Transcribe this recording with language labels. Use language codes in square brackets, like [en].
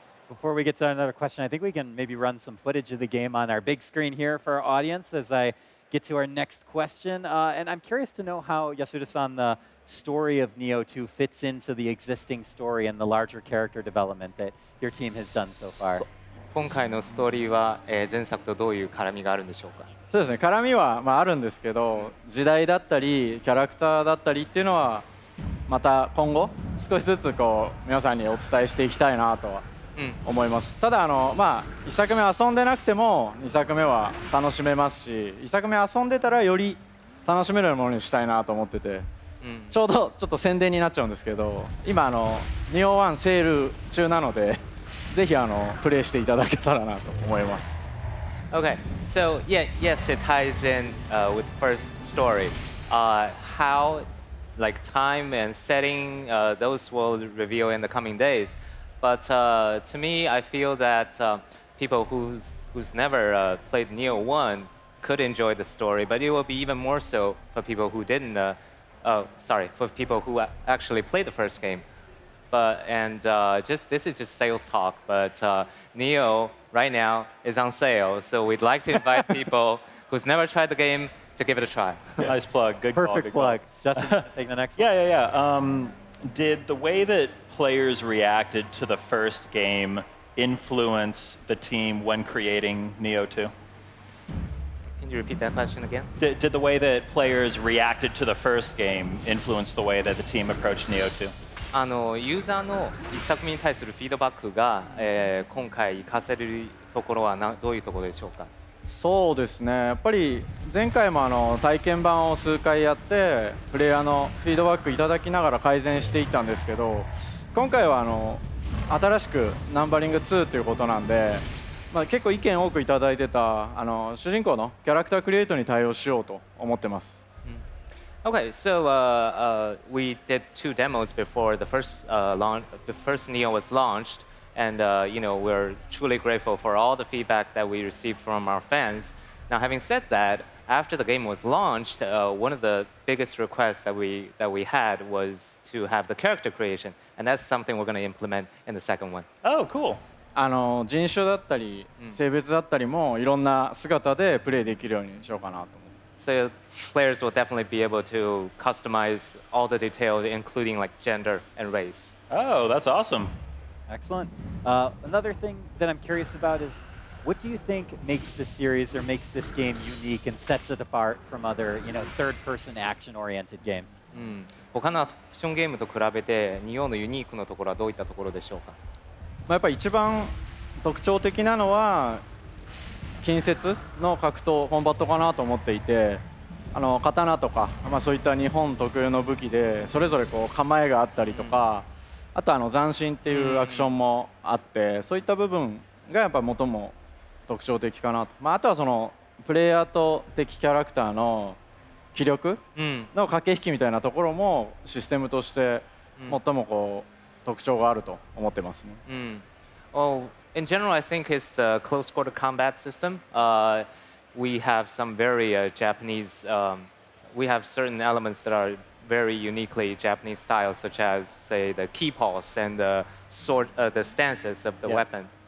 [en] Before we get to another question, I think we can maybe run some footage of the game on our big screen here for our audience as I get to our next question. And I'm curious to know how, Yasuda-san, the story of Nioh 2 fits into the existing story and the larger character development that your team has done so far. [ja] 今回のストーリーは、前作とどういう絡みがあるんでしょうか。そうですね。絡みはあるんですけど、時代だったりキャラクターだったりっていうのはまた今後少しずつ皆さんにお伝えしていきたいなとは思います。ただ1作目遊んでなくても2作目は楽しめますし、1作目遊んでたらより楽しめるものにしたいなと思ってて、ちょうどちょっと宣伝になっちゃうんですけど、今Nioh 1セール中なので、ぜひプレイしていただけたらなと思います。 [en] Okay, so yes, it ties in with the first story. How, like time and setting, those will reveal in the coming days. But to me, I feel that people who's never played Nioh 1 could enjoy the story, but it will be even more so for people who didn't. For people who actually played the first game. But this is just sales talk. But Nioh right now is on sale, so we'd like to invite people who's never tried the game to give it a try. Nice plug. Good call. Perfect plug. Justin, take the next one. Yeah. Did the way that players reacted to the first game influence the team when creating Nioh 2? Can you repeat that question again? Did the way that players reacted to the first game influence the way that the team approached Nioh 2? [ja] ユーザーの一作目に対するフィードバックが、今回活かせるところはどういうところでしょうか。そうですね、やっぱり前回も体験版を数回やってプレイヤーのフィードバックいただきながら改善していったんですけど、今回は新しくナンバリング2ということなんで、結構意見多くいただいてた主人公のキャラクタークリエイトに対応しようと思ってます。 [en] Okay, so we did 2 demos before the first the first Neo was launched, and we're truly grateful for all the feedback that we received from our fans. Now, having said that, after the game was launched, one of the biggest requests that we had was to have the character creation, and that's something we're going to implement in the second one. Oh, cool. [ja] 人種だったり性別だったりもいろんな姿でプレイできるようにしようかなと思って。 [en] So players will definitely be able to customize all the details, including like gender and race. Oh, that's awesome. Excellent. Another thing that I'm curious about is, what do you think makes this series or makes this game unique and sets it apart from other, third-person action-oriented games? [ja] 他のアクションゲームと比べて、ニオのユニークなところはどういったところでしょうか。やっぱり一番特徴的なのは近接の格闘コンバットかなと思っていて、刀とか、そういった日本特有の武器でそれぞれ構えがあったりとか、あと斬新っていうアクションもあって、そういった部分がやっぱ最も特徴的かなと。あとはそのプレイヤーと敵キャラクターの気力の駆け引きみたいなところもシステムとして最も特徴があると思ってますね。 [en] Well, in general, I think it's the close quarter combat system. We have some very Japanese. We have certain elements that are very uniquely Japanese style, such as, say, the key pulse and the sword, the stances of the weapons.